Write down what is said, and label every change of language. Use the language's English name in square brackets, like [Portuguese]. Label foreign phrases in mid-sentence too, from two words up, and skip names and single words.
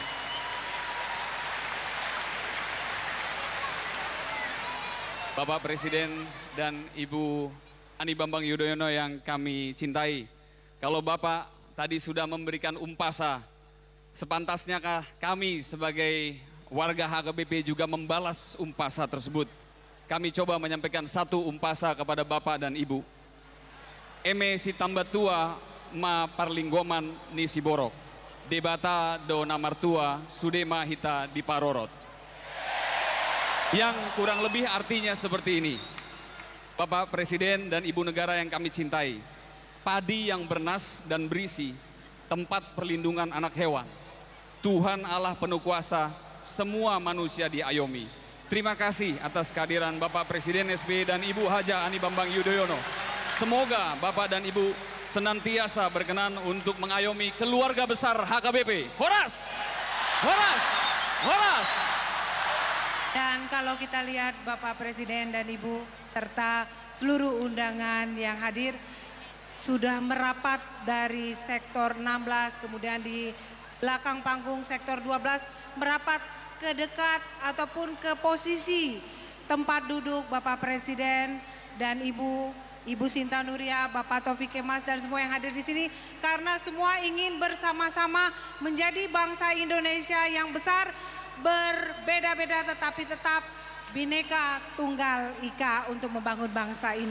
[Indonesian] Bapak Presiden dan Ibu Ani Bambang Yudhoyono yang kami cintai, kalau Bapak tadi sudah memberikan umpasa, sepantasnyakah kami sebagai warga HKBP juga membalas umpasa tersebut? Kami coba menyampaikan satu umpasa kepada Bapak dan Ibu. [Batak Toba] Eme si tambah tua ma parlinggoman ni si borok. Debata do namartua sudema hita di parorot. [Indonesian] Yang kurang lebih artinya seperti ini. Bapak Presiden dan Ibu Negara yang kami cintai, padi yang bernas dan berisi, tempat perlindungan anak hewan. Tuhan Allah penuh kuasa, semua manusia diayomi. Terima kasih atas kehadiran Bapak Presiden SBY dan Ibu Haja Ani Bambang Yudhoyono. Semoga Bapak dan Ibu senantiasa berkenan untuk mengayomi keluarga besar HKBP. Horas! Horas! Horas! Dan kalau kita lihat Bapak Presiden dan Ibu serta seluruh undangan yang hadir sudah merapat dari sektor 16, kemudian di belakang panggung sektor 12 merapat ke dekat ataupun ke posisi tempat duduk Bapak Presiden dan Ibu Sinta Nuria, Bapak Taufik Kemas dan semua yang hadir di sini, karena semua ingin bersama-sama menjadi bangsa Indonesia yang besar, berbeda-beda tetapi tetap Bhinneka Tunggal Ika untuk membangun bangsa ini.